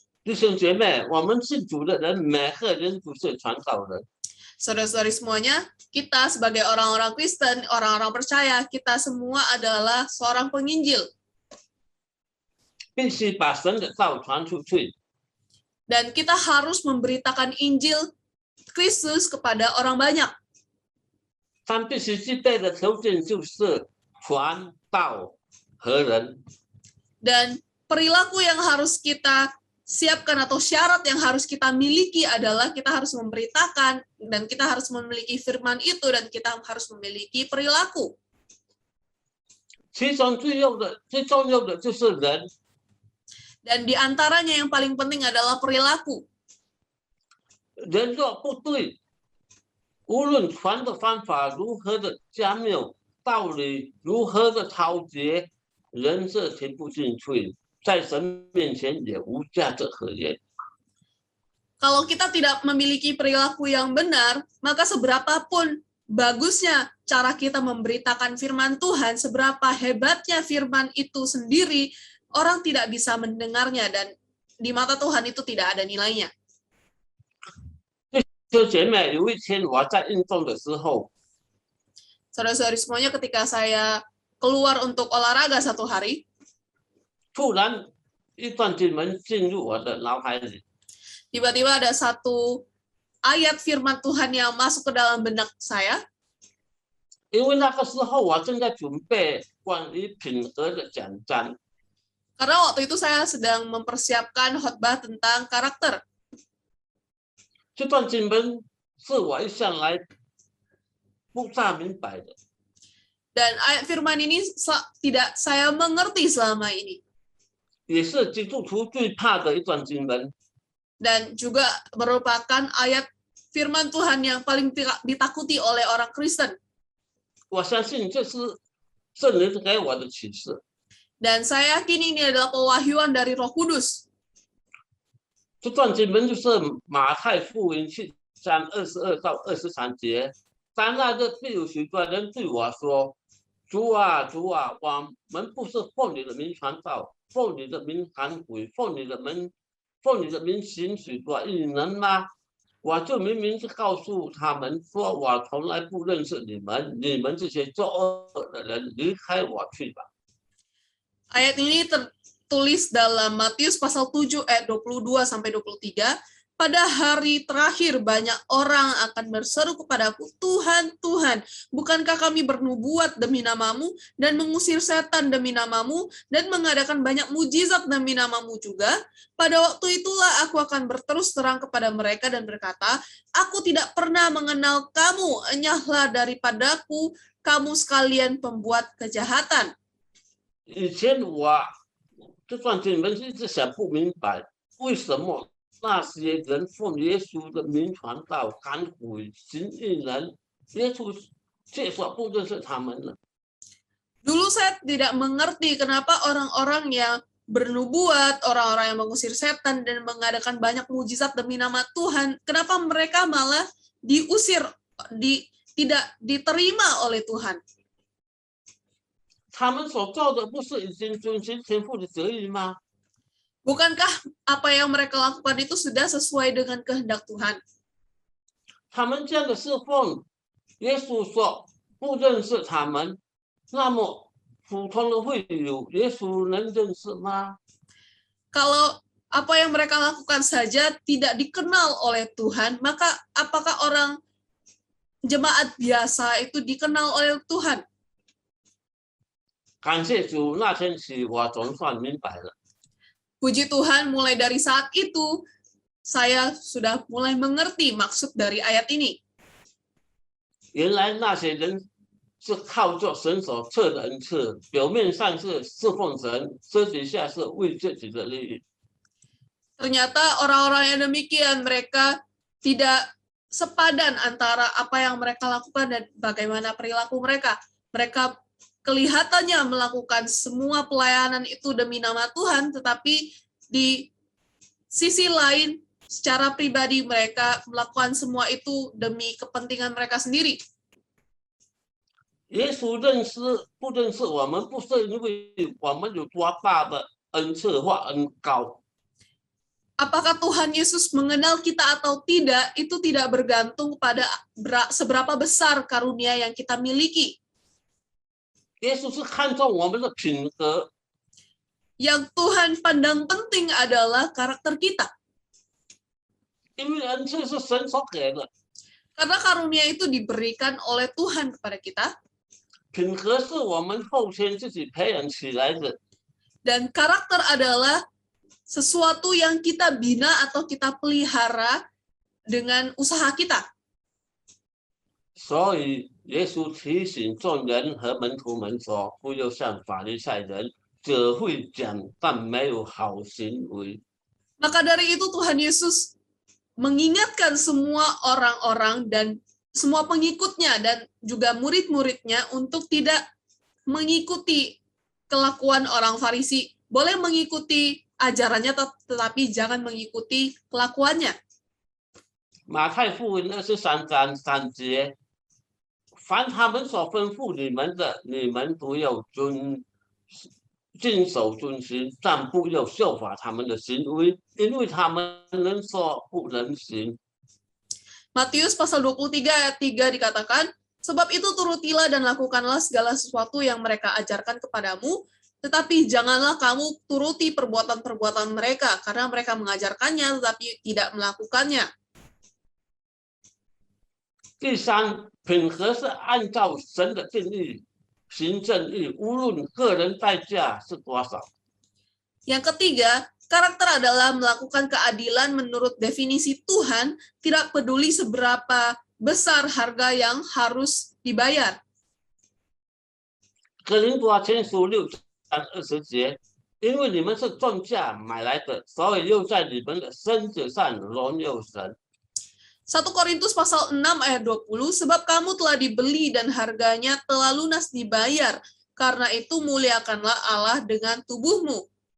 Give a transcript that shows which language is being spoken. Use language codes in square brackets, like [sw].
[zh] 弟兄姐妹，我们信主的人，每个人都是传道人。 [id] Saudara-saudari semuanya, kita sebagai orang-orang Kristen, orang-orang percaya, kita semua adalah seorang penginjil. [zh] 必须把神的道传出去。 [id] Dan kita harus memberitakan Injil Kristus kepada orang banyak. [zh] 但必须具备的条件就是传道和人。 [id] Dan perilaku yang harus kita siapkan atau syarat yang harus kita miliki adalah kita harus memberitakan dan kita harus memiliki firman itu dan kita harus memiliki perilaku. [zh] 其中最重要的就是人。 [id] Dan di antaranya yang paling penting adalah perilaku. [zh] 人若不对，无论传的方法如何的加妙，道理如何的超绝，人是听不进去，在神面前也无价值可言。 [id] Kalau kita tidak memiliki perilaku yang benar, maka seberapapun bagusnya cara kita memberitakan firman Tuhan, seberapa hebatnya firman itu sendiri, orang tidak bisa mendengarnya dan di mata Tuhan itu tidak ada nilainya. [zh] 弟兄姐妹，有一天我在运动的时候， [id] Saudara-saudari semuanya, ketika saya keluar untuk olahraga satu hari, [zh] 突然一段经文进入我的脑海里， [id] tiba-tiba ada satu ayat firman Tuhan yang masuk ke dalam benak saya. [zh] 因为那个时候我正在准备关于品格的讲章。 [id] Karena waktu itu saya sedang mempersiapkan khotbah tentang karakter. [zh] 这段经文是我一向来不大明白的。 [id] Dan ayat firman ini tidak saya mengerti selama ini. [zh] 也是基督徒最怕的一段经文。 [id] Dan juga merupakan ayat firman Tuhan yang paling ditakuti oleh orang Kristen. [zh] 我相信这是圣灵给我的启示。 [id] Dan saya yakin ini adalah pewahyuan dari Roh Kudus. [zh] 这段经文就是马太福音7章22到23节。当那日必有许多人对我说：“主啊，主啊，我们不是奉你的名传道，奉你的名赶鬼，奉你的名行许多异能吗？” 我就明明是告诉他们说：“我从来不认识你们，你们这些作恶的人，离开我去吧。” [id] Ayat ini tertulis dalam Matius pasal 7 ayat 22 sampai 23. Pada hari terakhir banyak orang akan berseru kepadaku, Tuhan, Tuhan, bukankah kami bernubuat demi namamu dan mengusir setan demi namamu dan mengadakan banyak mujizat demi namamu juga? Pada waktu itulah aku akan berterus terang kepada mereka dan berkata, aku tidak pernah mengenal kamu, enyahlah daripadaku, kamu sekalian pembuat kejahatan. [zh] 以前我这段经文一直想不明白，为什么那些人奉耶稣的名传道、赶鬼、行异能，耶稣却说不认识他们呢？ [id] Dulu saya tidak mengerti kenapa orang-orang yang bernubuat, orang-orang yang mengusir setan dan mengadakan banyak mujizat demi nama Tuhan, kenapa mereka malah diusir, tidak diterima oleh Tuhan. [zh] 他们所做的不是已经遵循天父的旨意吗？ [id] Bukankah apa yang mereka lakukan itu sudah sesuai dengan kehendak Tuhan? [zh] 他们这样的侍奉，耶稣说不认识他们，那么普通的会友，耶稣能认识吗？ [id] Kalau apa yang mereka lakukan saja tidak dikenal oleh Tuhan, maka apakah orang jemaat biasa itu dikenal oleh Tuhan? [zh] 感谢主，那天起我总算明白了。 [id] Puji Tuhan, mulai dari saat itu, saya sudah mulai mengerti maksud dari ayat ini. [zh] 原来那些人是靠着神所赐的恩赐，表面上是侍奉神，私底下是为自己的利益。 [id] Ternyata orang-orang yang demikian, mereka tidak sepadan antara apa yang mereka lakukan dan bagaimana perilaku mereka. Mereka kelihatannya melakukan semua pelayanan itu demi nama Tuhan, tetapi di sisi lain, secara pribadi mereka melakukan semua itu demi kepentingan mereka sendiri. [zh] 耶稣认识不认识我们，不是因为我们有多大的恩赐或恩高， [id] Apakah Tuhan Yesus mengenal kita atau tidak, itu tidak bergantung pada seberapa besar karunia yang kita miliki. [zh] 耶稣是看重我们的品格。 [id] Yang Tuhan pandang penting adalah karakter kita. [zh] 因为恩赐是神所给的， [id] Karena karunia itu diberikan oleh Tuhan kepada kita. [zh] 品格是我们后天自己培养起来的。 [id] Dan karakter adalah sesuatu yang kita bina atau kita pelihara dengan usaha kita. [zh] 所以耶稣提醒众人和门徒们说：“不要像法利赛人，只会讲但没有好行为。” [id] Maka dari itu Tuhan Yesus mengingatkan semua orang-orang dan semua pengikutnya dan juga murid-muridnya untuk tidak mengikuti kelakuan orang Farisi. Boleh mengikuti ajarannya, tetapi jangan mengikuti kelakuannya. [zh] 马太福音23章3节，凡他们所吩咐你们的，你们都要遵守遵行，但不要效法他们的行为，因为他们能说不能行。 [id] Matius pasal 23 ayat 3 dikatakan, sebab itu turutilah dan lakukanlah segala sesuatu yang mereka ajarkan kepadamu, tetapi janganlah kamu turuti perbuatan-perbuatan mereka, karena mereka mengajarkannya tetapi tidak melakukannya. [zh] 第三，品格是按照神的定义行正义，无论个人代价是多少。 [id] Yang ketiga, karakter adalah melakukan keadilan menurut definisi Tuhan, tidak peduli seberapa besar harga yang harus dibayar. [zh] 哥林多前书6章20节，因为你们是重价买来的，所以又在你们的身子上荣耀神。 [id] 1 Korintus pasal 6 ayat 20, sebab kamu telah dibeli dan harganya telah lunas dibayar, karena itu muliakanlah Allah dengan tubuhmu.